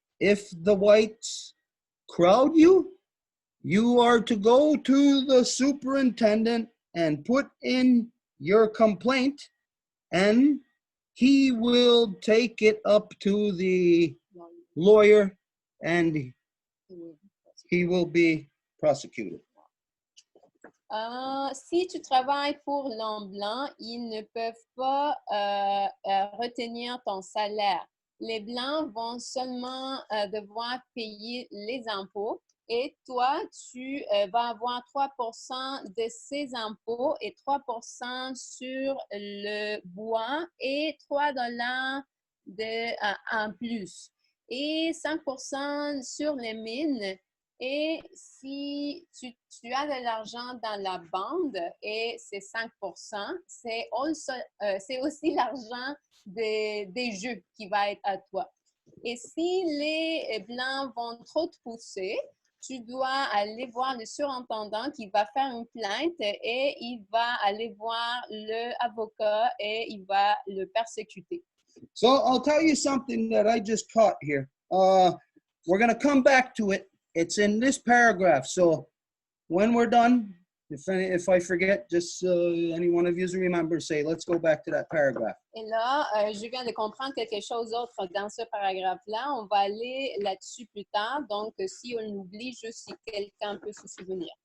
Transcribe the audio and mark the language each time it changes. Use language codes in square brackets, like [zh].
[en] If the whites crowd you, you are to go to the superintendent and put in your complaint, and he will take it up to the lawyer and he will be prosecuted. [fr] Si tu travailles pour l'homme blanc, ils ne peuvent pas retenir ton salaire. Les Blancs vont seulement devoir payer les impôts Et toi, tu vas avoir 3% de ces impôts et 3% sur le bois et $3 en plus. Et 5% sur les mines. Et si tu as de l'argent dans la bande et c'est 5%, c'est aussi l'argent des jeux qui va être à toi. Et si les blancs vont trop te pousser, tu dois aller voir le surintendant qui va faire une plainte et il va aller voir l'avocat et il va le persécuter. [en] So I'll tell you something that I just caught here. We're going to come back to it. It's in this paragraph. So when we're done, if I forget, just any one of you remember, say, let's go back to that paragraph. [fr] Et là, je viens de comprendre quelque chose d'autre dans ce paragraphe-là. On va aller là-dessus plus tard. Donc, si on oublie, juste si quelqu'un peut se souvenir.